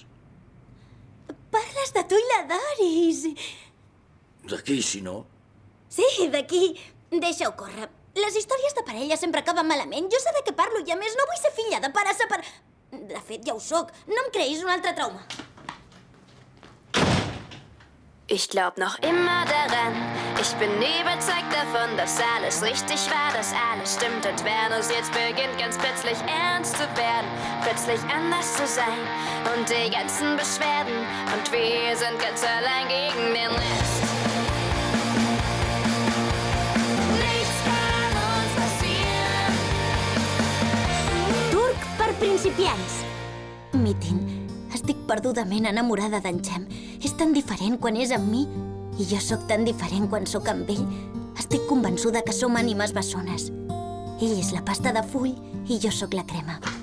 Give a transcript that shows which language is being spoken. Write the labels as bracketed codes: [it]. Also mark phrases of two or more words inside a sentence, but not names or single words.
[ca] Parles de tu i la Doris. D'aquí, si no. Sí, d'aquí. Deixa-ho córrer. Les històries de parella sempre acaben malament. Jo sé de què parlo i, a més, no vull ser filla de pare De fet, ja ho sóc. No em creïs un altre trauma. [de] Ich glaub noch immer daran. Ich bin überzeugt davon, dass alles richtig war, dass alles stimmt. Und Venus jetzt beginnt ganz plötzlich ernst zu werden, plötzlich anders zu sein und die ganzen Beschwerden. Und wir sind ganz allein gegen den Rest. Nichts kann uns passieren. [ca] Turc per principiants. Meeting. Estic perdudament enamorada d'en Cem. És tan diferent quan és amb mi i jo sóc tan diferent quan sóc amb ell. Estic convençuda que som ànimes bessones. Ell és la pasta de full i jo sóc la crema.